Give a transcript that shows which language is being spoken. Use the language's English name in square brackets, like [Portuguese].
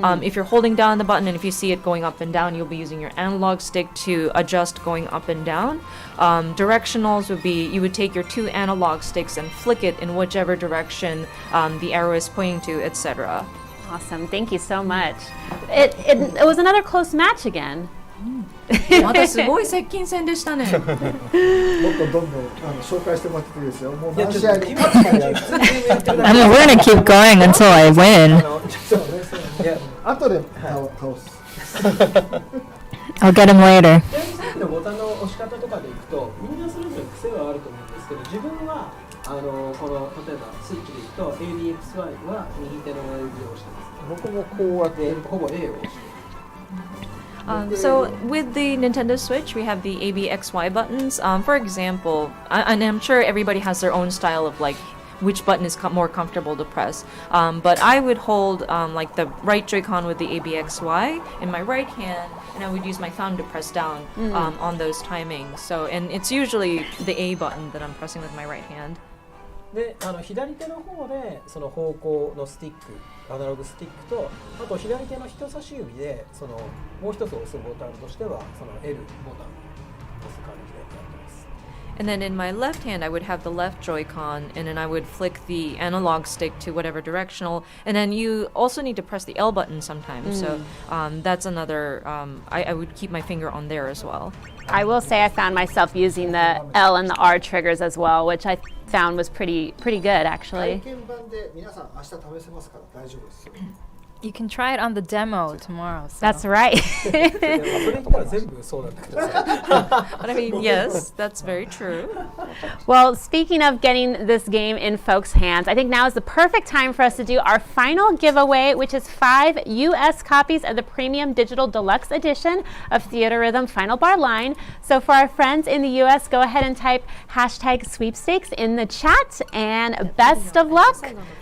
[English] If you're holding down the button and if you see it going up and down, you'll be using your analog stick to adjust going up and down. Directionals would be, you would take your two analog sticks and flick it in whichever direction the arrow is pointing to, etc. Awesome. Thank you so much. It was another close match again. [Japanese] またすごい接近戦でしたね。もっとどんどん紹介してもらっていいですよ。もう何試合に勝つまでやる。 [English] I mean, we're gonna keep going until I win. [Japanese] 後で倒す。 [English] I'll get him later. [Japanese] ちなみにさっきのボタンの押し方とかでいくと、みんなそれぞれ癖はあると思うんですけど、自分はこの例えばスイッチでいくと ABXY は右手の指を押してます。僕もこうやってほぼ A を押して。 [English] So with the Nintendo Switch, we have the ABXY buttons. For example, and I'm sure everybody has their own style of like which button is more comfortable to press. But I would hold like the right Joy-Con with the ABXY in my right hand, and I would use my thumb to press down on those timings. So, and it's usually the A button that I'm pressing with my right hand. [Japanese] で左手の方でその方向のスティック、アナログスティックと、あと左手の人差し指でそのもう一つ押すボタンとしてはその L ボタンを押す感じでやってます。 [English] And then in my left hand, I would have the left Joy-Con, and then I would flick the analog stick to whatever directional. And then you also need to press the L button sometimes. So that's another. I would keep my finger on there as well. I will say I found myself using the L and the R triggers as well, which I found was pretty good actually. [Japanese] 体験版で皆さん明日試せますから大丈夫ですよ。 [English] You can try it on the demo tomorrow. So. That's right. [Japanese] それ言ったら全部そうなんだけどさ。 [English] But I mean, yes, that's very true. Well, speaking of getting this game in folks' hands, I think now is the perfect time for us to do our final giveaway, which is 5 US copies of the Premium Digital Deluxe Edition of Theatrhythm Final Bar Line. So for our friends in the US, go ahead and type #sweepstakes in the chat, and best of luck.